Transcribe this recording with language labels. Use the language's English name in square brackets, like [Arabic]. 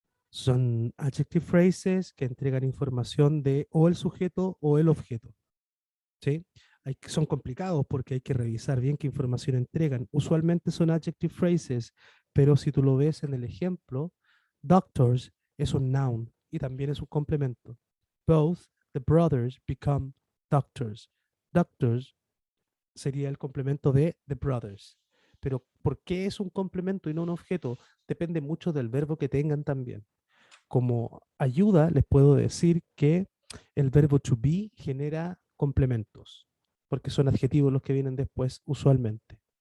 [Spanish] Son adjective phrases que entregan información de o el sujeto o el objeto. ¿Sí? son complicados porque hay que revisar bien qué información entregan. Usualmente son adjective phrases, pero si tú lo ves en el ejemplo, doctors es un noun y también es un complemento. [English] Both the brothers become doctors. [Spanish] Doctors sería el complemento de the brothers. Pero ¿por qué es un complemento y no un objeto? Depende mucho del verbo que tengan también. Como ayuda, les puedo decir que el verbo to be genera complementos, porque son adjetivos los que vienen después usualmente.